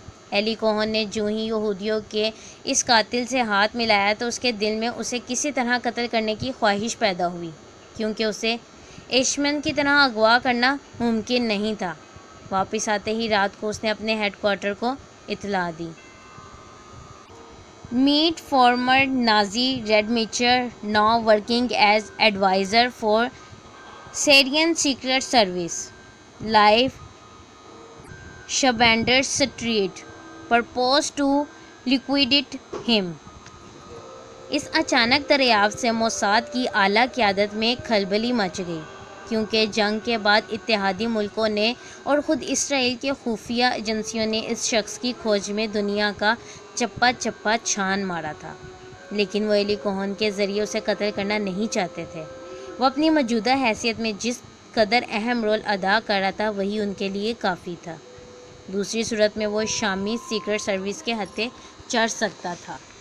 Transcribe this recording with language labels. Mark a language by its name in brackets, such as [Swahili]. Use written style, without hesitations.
[Urdu] ایلی کوہن نے جو ہی یہودیوں کے اس قاتل سے ہاتھ ملایا تو اس کے دل میں اسے کسی طرح قتل کرنے کی خواہش پیدا ہوئی، کیونکہ اسے ایشمن کی طرح اغوا کرنا ممکن نہیں تھا۔ واپس آتے ہی رات کو اس نے اپنے ہیڈ کوارٹر کو اطلاع دی۔ [English] Meet former Nazi Rademacher, now working as advisor for Syrian Secret Service. Live Shavender Street. Purpose to liquidate him. [Urdu] اس اچانک دریافت سے موساد کی اعلیٰ قیادت میں کھلبلی مچ گئی، کیونکہ جنگ کے بعد اتحادی ملکوں نے اور خود اسرائیل کے خفیہ ایجنسیوں نے اس شخص کی کھوج میں دنیا کا چپا چپا چھان مارا تھا، لیکن وہ ایلی کوہن کے ذریعے اسے قتل کرنا نہیں چاہتے تھے۔ وہ اپنی موجودہ حیثیت میں جس قدر اہم رول ادا کر رہا تھا وہی ان کے لیے کافی تھا۔ دوسری صورت میں وہ شامی سیکرٹ سروس کے ہتھے چڑھ سکتا تھا۔